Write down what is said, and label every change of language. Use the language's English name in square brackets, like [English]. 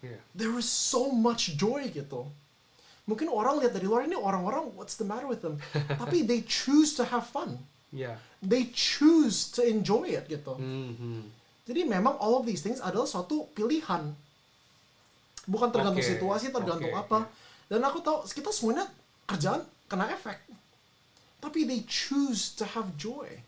[English] There is so much joy gitu. [Indonesian] Mungkin orang lihat dari luar ini orang-orang, [English] what's the matter with them? [Indonesian] Tapi [English] they choose to have fun. They choose to enjoy it gitu. [Indonesian] Jadi memang [English] all of these things [Indonesian] adalah suatu pilihan. Bukan tergantung situasi, tergantung apa. Dan aku tahu kita semuanya kerjaan kena efek. Tapi [English] they choose to have joy.